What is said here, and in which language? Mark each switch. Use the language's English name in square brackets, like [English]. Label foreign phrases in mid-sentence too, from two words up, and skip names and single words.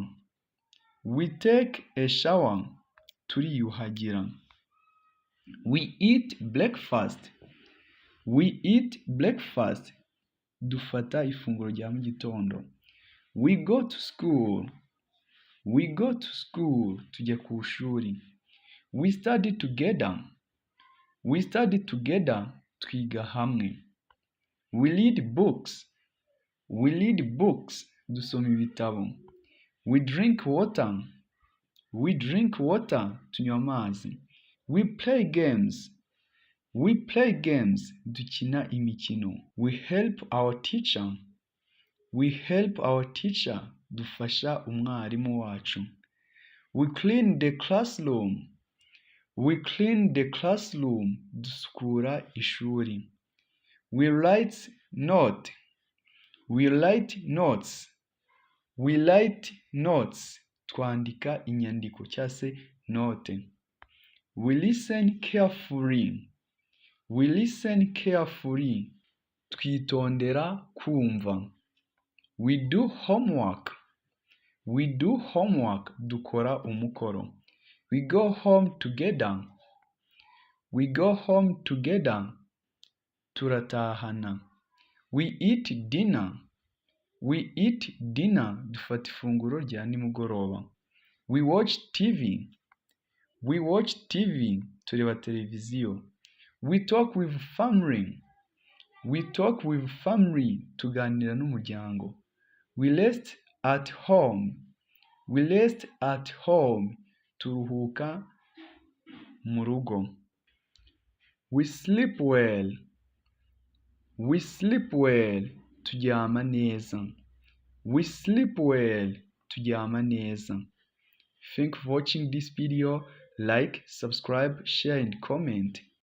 [English] We take a shower. Turiyuhagira. We eat breakfast. We eat breakfast. [Kinyarwanda] Dufata ifunguro rya mu gitondo. [English] We go to school. We go to school. [Kinyarwanda] Tujya ku ishuri. [English] We study together. We study together. [Kinyarwanda] Twiga hamwe. [English] We read books. We read books. [Kinyarwanda] Dusoma ibitabo. [English] We drink water. We drink water. [Kinyarwanda] Tunywa amazi. [English] We play games. We play games. [Kinyarwanda] Dukina imikino. [English] We help our teacher. We help our teacher. [Kinyarwanda] Dufasha umwarimu wacu. [English] We clean the classroom. We clean the classroom. [Kinyarwanda] Dusukura ishuri. [English] We write note. We write notes. We write notes. [Kinyarwanda] Twandika inyandiko cyangwa se note. [English] We listen carefully. We listen carefully. [Kinyarwanda] Twitondera kumva. [English] We do homework. We do homework. [Kinyarwanda] Dukora umukoro. [English] We go home together. We go home together. Turatahana. We eat dinner. We eat dinner. [Kinyarwanda] Dufata ifunguro rya nimugoroba. [English] We watch TV. We watch TV. [Kinyarwanda] Tureba televiziyo. [English] We talk with family. We talk with family. [Kinyarwanda] Tuganira n'umuryango. [English] We rest at home. We rest at home. [Kinyarwanda] Turuhuka mu rugo. [English] We sleep well. We sleep well. [Kinyarwanda] Turyama neza. [English] We sleep well. [Kinyarwanda] Turyama neza. [English] Thank you for watching this video. Like, subscribe, share and comment.